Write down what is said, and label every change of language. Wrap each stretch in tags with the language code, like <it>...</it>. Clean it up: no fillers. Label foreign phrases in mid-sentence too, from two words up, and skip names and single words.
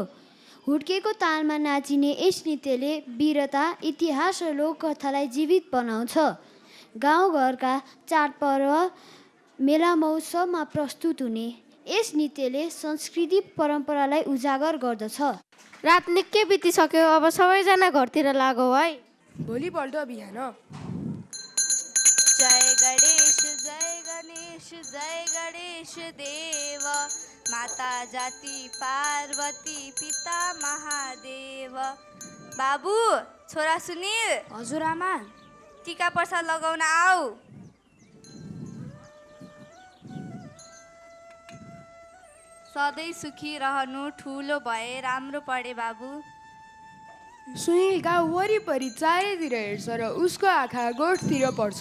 <ne>हुड्केको तालमा नाचिने यस नृत्यले वीरता, इतिहास र लोककथालाई जीवित बनाउँछ। गाउँघरका चाडपर्व, मेला महोत्सवमा प्रस्तुत हुने यस नृत्यले संस्कृति परम्परालाई उजागर गर्दछ। रात निकै बितिसक्यो, अब सबैजना घरतिर लागौ है। भोलिपल्ट बिहान</ne> <hi>जय गणेश जय गणेश जय गणेश देव माता जाति पार्वती पिता महादेव।</hi> <ne>बाबु छोरा सुनिल। हजुर आमा। टीका प्रसाद लगाउन आऊ। सधैँ सुखी रहनु, ठुलो भए राम्रो पढे बाबु। सुनिल गाउँ वरिपरि चारैतिर हेर्छ र उसको आँखा गोठतिर पर्छ।</ne>